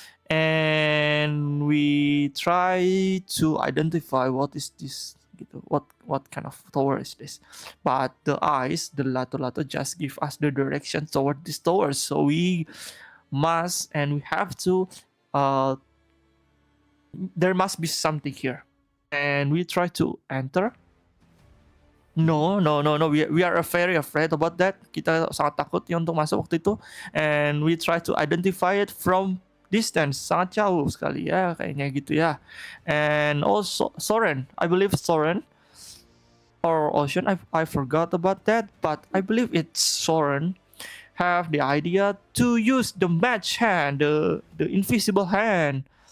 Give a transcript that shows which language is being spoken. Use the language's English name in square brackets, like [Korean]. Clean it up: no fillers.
[English] And we try to identify what is this gitu, what kind of tower is this, but the eyes, the lato-lato, just give us the direction toward this tower, so we must and we have to uh there must be something here, and we try to enter. No, no, no, no. We are very afraid about that. [Indonesian] Kita sangat takut ya untuk masuk waktu itu. [English] And we try to identify it from distance. [Indonesian] Sangat jauh sekali ya, kayaknya gitu ya. [English] And also Soren, I believe Soren or Ocean, I forgot about that, but I believe it's Soren have the idea to use the match hand, the invisible hand.